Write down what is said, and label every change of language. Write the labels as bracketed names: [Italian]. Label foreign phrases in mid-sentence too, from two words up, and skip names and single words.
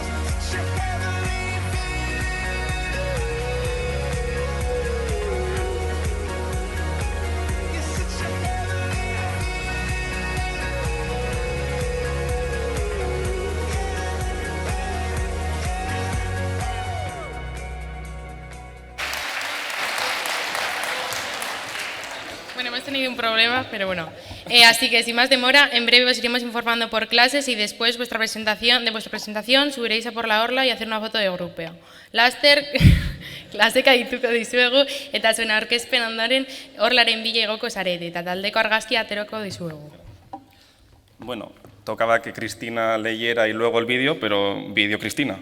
[English] Such a heavenly feeling. You're such a heavenly [Spanish] Bueno, hemos tenido un problema, pero bueno. Así que sin más demora, en breve os iremos informando por clases y después de vuestra presentación subiréis a por la orla y hacer una foto de grupo. [Basque] Laster, klaseka dituko dizuegu eta zuen aurkezpen ondoren orlaren bila igoko zarete eta taldeko argazkia aterako dizuegu. [Spanish] Bueno, tocaba que Cristina leyera y luego el vídeo, pero vídeo Cristina.